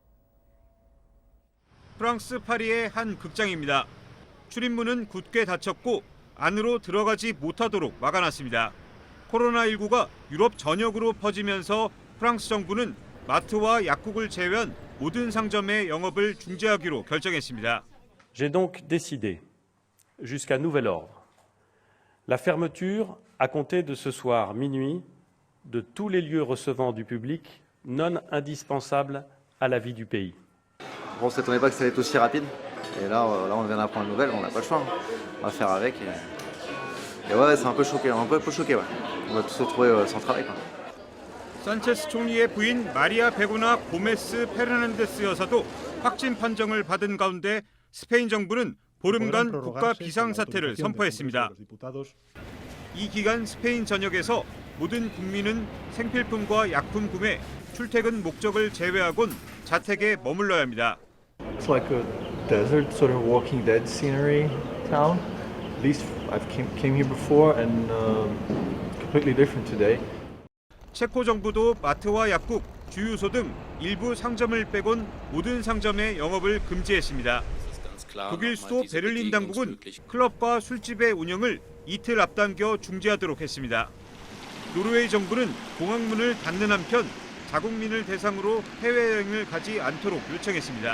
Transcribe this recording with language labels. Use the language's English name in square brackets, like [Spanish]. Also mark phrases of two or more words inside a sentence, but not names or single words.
[Korean] 프랑스 파리의 한 극장입니다. 출입문은 굳게 닫혔고 안으로 들어가지 못하도록 막아놨습니다. 코로나19가 유럽 전역으로 퍼지면서 프랑스 정부는 마트와 약국을 제외한 모든 상점의 영업을 중지하기로 결정했습니다. [French] J'ai donc décidé, jusqu'à nouvel ordre, la fermeture à compter de ce soir minuit de tous les lieux recevant du public non indispensables à la vie du pays. On ne s'attendait pas que ça allait être aussi rapide. Et là on vient d'apprendre une nouvelle, on n'a pas le choix. On va faire avec. Et ouais, c'est un peu choqué, ouais. On va tous se retrouver sans travail, quoi. [Korean] 산체스 총리의 부인 마리아 베고나 고메스 페르난데스 여사도 확진 판정을 받은 가운데 스페인 정부는 보름간 국가 비상사태를 선포했습니다. 이 기간 스페인 전역에서 모든 국민은 생필품과 약품 구매, 출퇴근 목적을 제외하곤 자택에 머물러야 합니다. [English] It's like a desert sort of Walking Dead scenery town. At least I've came here before and completely different today. [Korean] 체코 정부도 마트와 약국, 주유소 등 일부 상점을 빼곤 모든 상점의 영업을 금지했습니다. 독일 수도 베를린 당국은 클럽과 술집의 운영을 이틀 앞당겨 중지하도록 했습니다. 노르웨이 정부는 공항문을 닫는 한편 자국민을 대상으로 해외여행을 가지 않도록 요청했습니다.